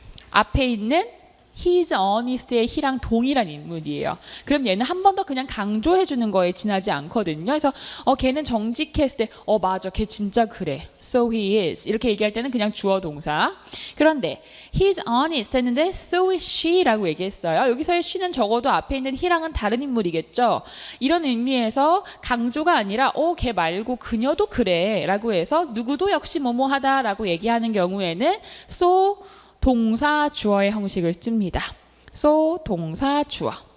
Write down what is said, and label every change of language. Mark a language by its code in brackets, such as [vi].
[ko] 앞에 있는 [en] He's honest [ko] 의 he랑 동일한 인물이에요. 그럼 얘는 한 번 더 그냥 강조해 주는 거에 지나지 않거든요. 그래서 걔는 정직했을 때 맞아 걔 진짜 그래. [en] So he is [ko] 이렇게 얘기할 때는 그냥 주어 동사. 그런데 [en] he's honest [ko] 했는데 [en] so is she [ko] 라고 얘기했어요. 여기서의 she는 적어도 앞에 있는 he랑은 다른 인물이겠죠. 이런 의미에서 강조가 아니라 걔 말고 그녀도 그래 라고 해서 누구도 역시 뭐뭐하다 라고 얘기하는 경우에는 so 동사 주어의 형식을 씁니다. so 동사 주어.